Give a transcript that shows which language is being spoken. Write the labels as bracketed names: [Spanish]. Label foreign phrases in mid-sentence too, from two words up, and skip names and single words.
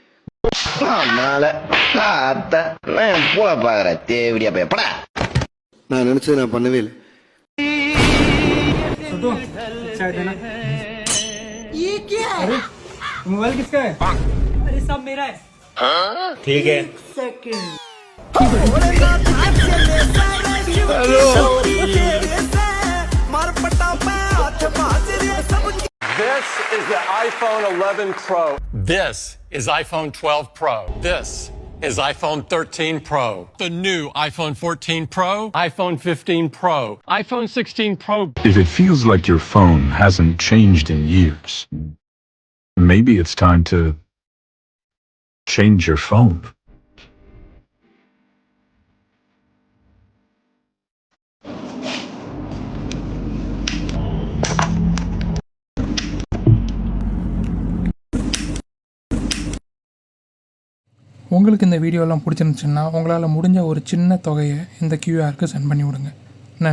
[Tamil] நான் நினைச்சேன், நான் பண்ணவே இல்லை. [Hindi] मोबाइल किसका है? अरे सब मेरा है. ठीक है. [English] This is the iPhone 11 Pro. This is iPhone 12 Pro. This is iPhone 13 Pro. The new iPhone 14 Pro, iPhone 15 Pro, iPhone 16 Pro. If it feels like your phone hasn't changed in years, maybe it's time to change your phone. [Tamil] உங்களுக்கு இந்த வீடியோலாம் பிடிச்சிருந்துச்சுன்னா உங்களால் முடிஞ்ச ஒரு சின்ன தொகையை இந்த QRக்கு சென்ட் பண்ணி விடுங்க.